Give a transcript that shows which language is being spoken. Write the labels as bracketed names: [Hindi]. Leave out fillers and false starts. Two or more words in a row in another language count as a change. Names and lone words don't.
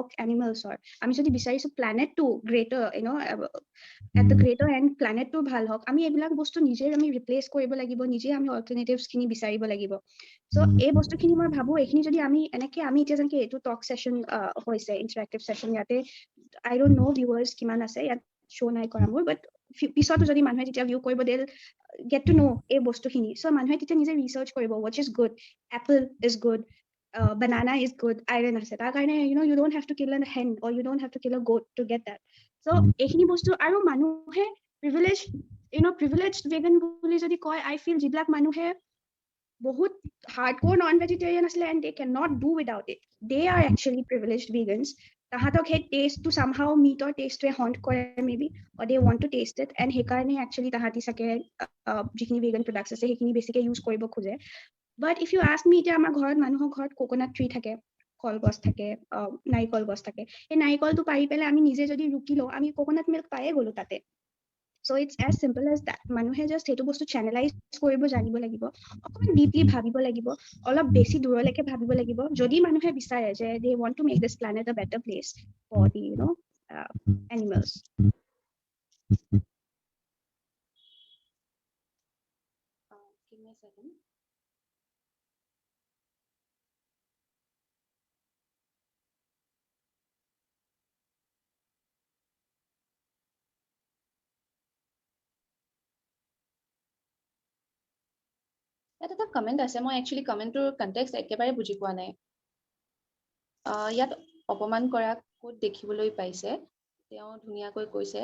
[Assamese] এনিমেলছৰ আমি যদি বিচাৰিছো প্লেনেটটো [English] greater at the greater end [Assamese] প্লেনেটটো ভাল হওক আমি এইবিলাক বস্তু নিজে আমি ৰিপ্লেচ কৰিব লাগিব নিজে আমি অল্টাৰনেটিভছ খিনি বিচাৰিব লাগিব চ' এই বস্তুখিনি মই ভাবো এইখিনি যদি আমি এনেকে আমি এতিয়া যেনেকে এইটো [English] talk session [Assamese] হৈছে [English] interactive session [Assamese] ইয়াতে [English] I don't know viewers [Assamese] কিমান আছে ইয়াত শ্ব' নাই কৰা মোৰ বাট পিছতো যদি মানুহে যেতিয়া ভিউ কৰিব [English] দে get to know [Assamese] এই বস্তুখিনি চ' মানুহে তেতিয়া নিজে ৰিচাৰ্চ কৰিব [English] which is good apple is good banana is good iron [Assamese] আছে তাৰ কাৰণে [English] you don't have to kill a hen or you don't have to kill a goat to get that so [Assamese] এইখিনি বস্তু আৰু মানুহে [English] privileged vegan [Assamese] বুলি যদি কয় [English] I feel [Assamese] যিবিলাক মানুহে বহুত [English] hardcore non-vegetarian asle and they cannot do without it they are actually privileged vegans [Assamese] তাহাঁতক সেই টেষ্টটো somehow meator টেষ্টটোৱে haunt কৰে [English] maybe or they want to taste it and [Assamese] সেইকাৰণে actually তাহাঁতি চাগে যিখিনি [English] vegan products [Assamese] আছে সেইখিনি বেছিকে use কৰিব খোজে [English] but if you ask me [Assamese] এতিয়া আমাৰ ঘৰত মানুহৰ ঘৰত [English] coconut tree [Assamese] থাকে কলগছ থাকে নাৰিকল গছ থাকে এই নাৰিকলটো পাৰি পেলাই আমি নিজে যদি ৰুকি লওঁ আমি [English] coconut milk [Assamese] পায়ে গলো তাতে [English] so it's as simple as that [Assamese] মানুহে just সেইটো বস্তু channelize কৰিব জানিব লাগিব অকমান deeply ভাবিব লাগিব অলপ বেছি দূৰলৈকে ভাবিব লাগিব যদি মানুহে বিচাৰে যে [English] they want to make this planet a better place for the animals Give me a second. [Assamese] ইয়াত এটা কমেণ্ট আছে মই একচুৱেলি কমেণ্টটোৰ কনটেক্সট একেবাৰে বুজি পোৱা নাই ইয়াত অপমান কৰা ক'ত দেখিবলৈ পাইছে তেওঁ ধুনীয়াকৈ কৈছে